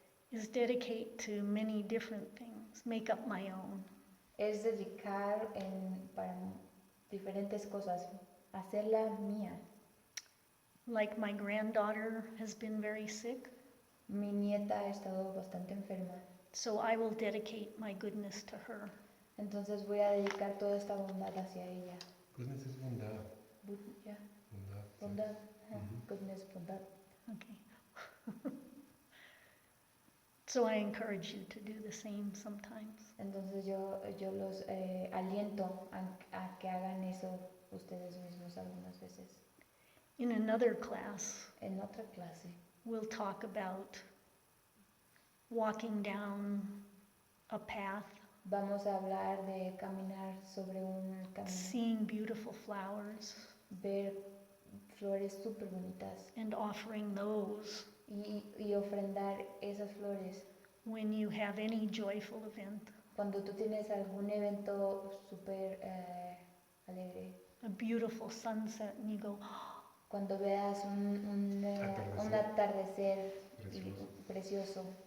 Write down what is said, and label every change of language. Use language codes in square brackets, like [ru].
[en] is dedicate to many different things, make up my own. [es] es dedicar para diferentes cosas, hacerla mía. [en] Like my granddaughter has been very sick, [es] Mi nieta ha estado bastante enferma, [en] so I will dedicate my goodness to her. [es] entonces voy a dedicar toda esta bondad hacia ella. Goodness es bondad. [en] Yeah. [es] Bondad. Sí. Bondad. Ujú. [en] Goodness, bondad. Okay. So I encourage you to do the same sometimes. [es] Entonces yo los aliento a que hagan eso ustedes mismos algunas veces. [en] In another class, [es] En otra clase [en] we'll talk about walking down a path, [es] vamos a hablar de caminar sobre un camino, [en] seeing beautiful flowers, [es] ver flores súper bonitas [en] and offering those [es] y ofrendar esas flores. [en] when you have any joyful event, [es] Cuando tú tienes algún evento súper alegre, [en] a beautiful sunset, and you go, [es] cuando veas un atardecer precioso,